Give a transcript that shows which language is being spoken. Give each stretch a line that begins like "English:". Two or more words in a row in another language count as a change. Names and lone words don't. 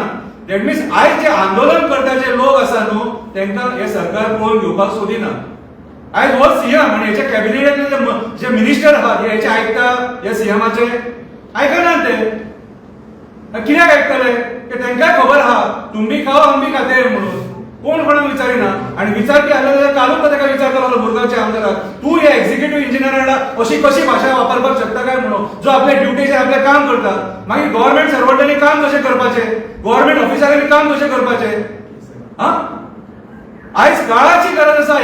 English: that means
Konkani: आयज जे आंदोलन करता लोक आसा न्हू तांकां हे सरकार पळोवन घेवपाक सोदिना. आयज हो सीएम आनी हेच्या कॅबिनेटांतले जे मिनिस्टर आहात हेचे आयकता हे सीएमाचे आयकनात ते. कित्याक आयकतले की तांकां खबर आहा
Hindi: तुम भी खाओ हम भी खाते हैं
Konkani: म्हणून. कोण कोणाक विचारिना. आनी विचारपी आसले जाल्यार कालूच ताका विचारता लागलो मुरगांवच्या आमदाराक तूं ह्या एक्झिक्युटिव्ह इंजिनियरांना अशी कशी भाशा वापरपाक शकता काय म्हणून, जो आपल्या ड्युटीचेर आपलें काम करता. मागीर गव्हर्नमेंट सर्वंटांनी काम कशें करपाचें, गव्हर्नमेंट ऑफिसरांनी काम कशें करपाचें. आयज काळाची गरज आसा.